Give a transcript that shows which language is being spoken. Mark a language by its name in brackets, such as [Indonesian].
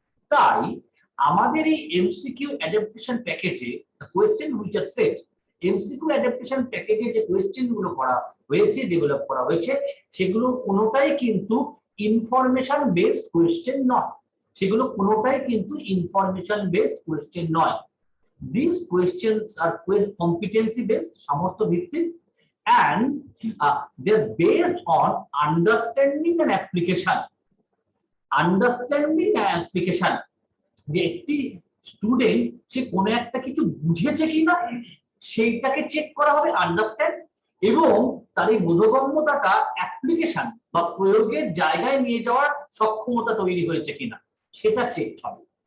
[Bangla] তাই আমাদের এই এমসিকিউ অ্যাডাপ্টেশন প্যাকেজে [English] question which are set, [Bangla] MCQ adaptation প্যাকেজে যে কোয়েশ্চেন গুলো করা হয়েছে, ডেভেলপ করা হয়েছে, সেগুলো কোনোটাই কিন্তু ইনফরমেশন বেসড কোয়েশ্চেন নয়, সেগুলো কোনোটাই কিন্তু ইনফরমেশন বেসড কোয়েশ্চেন নয়। [English] These questions are competency based, [Bangla] সামর্থ্য ভিত্তিক, [English] and they're based on understanding and application. Understanding and application, [Bangla] যে একটি স্টুডেন্ট সে কোনো একটা কিছু বুঝেছে কিনা সেইটাকে চেক করা হবে, আন্ডারস্ট্যান্ড, এবং তার এই বোধগম্যতাটা অ্যাপ্লিকেশন বা প্রয়োগের জায়গায় নিয়ে যাওয়ার সক্ষমতা তৈরি হয়েছে কিনা সেটা চেক হবে।